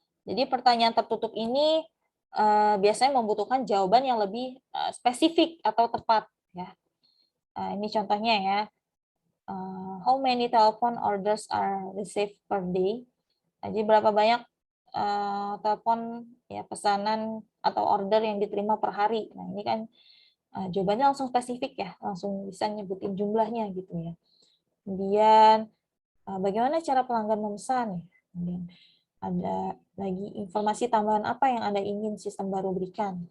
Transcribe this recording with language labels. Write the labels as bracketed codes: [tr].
[id] Jadi pertanyaan tertutup ini biasanya membutuhkan jawaban yang lebih spesifik atau tepat ya. Ini contohnya ya. [en] How many telephone orders are received per day? [id] Jadi berapa banyak telepon ya pesanan atau order yang diterima per hari. Nah, ini kan jawabannya langsung spesifik ya, langsung bisa nyebutin jumlahnya gitu ya. Kemudian bagaimana cara pelanggan memesan? Kemudian ada lagi informasi tambahan apa yang Anda ingin sistem baru berikan.